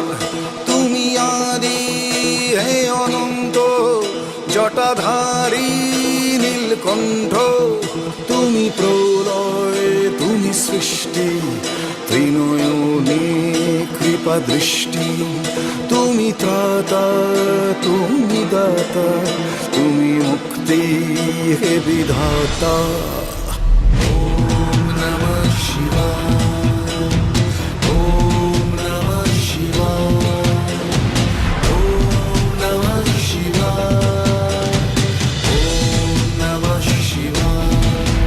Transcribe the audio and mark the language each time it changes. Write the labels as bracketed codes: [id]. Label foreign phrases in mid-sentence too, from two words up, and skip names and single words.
[bn] তুমি আদি হে অনন্ত, জটাধারী নীলকণ্ঠ, তুমি প্রলয়, তুমি সৃষ্টি, ত্রিনয়নে কৃপা দৃষ্টি, তুমি ত্রাতা, তুমি দাতা, তুমি মুক্তি হে বিধাতা। [sa] ওম নমঃ শিবায়, ওম নমঃ শিবায়, ওম নমঃ শিবায়, ওম নমঃ শিবায়।